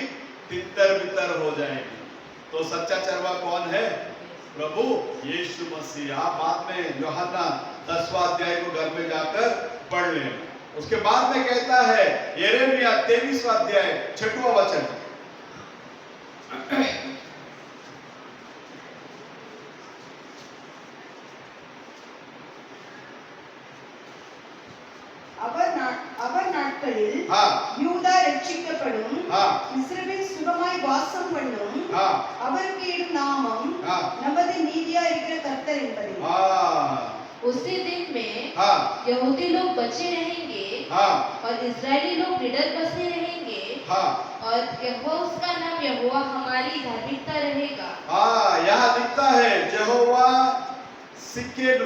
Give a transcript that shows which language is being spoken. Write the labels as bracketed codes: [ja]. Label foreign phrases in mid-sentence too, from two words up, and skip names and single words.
[hi] तितर बितर हो जाएगी। तो सच्चा चरवा कौन है? प्रभु यीशु मसीह। आप बाद में यूहन्ना 10वां अध्याय को घर में जाकर पढ़ लें। उसके बाद में कहता है यिर्मयाह 23वां अध्याय 6वां वचन, [ta] அவர் நாட்களில் [hi] हाँ [ta] யூதா ரட்சிக்கப்படும், [hi] हाँ [ta] இஸ்ரவேல் சுகமாய் வாசம் பண்ணும். [hi] हाँ [ta] அவருக்கு இடும் நாமம் [hi] हाँ [ta] நமது நீதியா இருக்கிற கர்த்தர் என்பதே. [hi] हाँ उसी दिन में हाँ यहूदी लोग बचे रहेंगे हाँ और इजरायली लोग निडर बसे रहेंगे हाँ और यहोवा उसका नाम यहोवा हमारी धार्मिकता रहेगा। हाँ यहाँ लिखता है यहोवा सिक्केनु।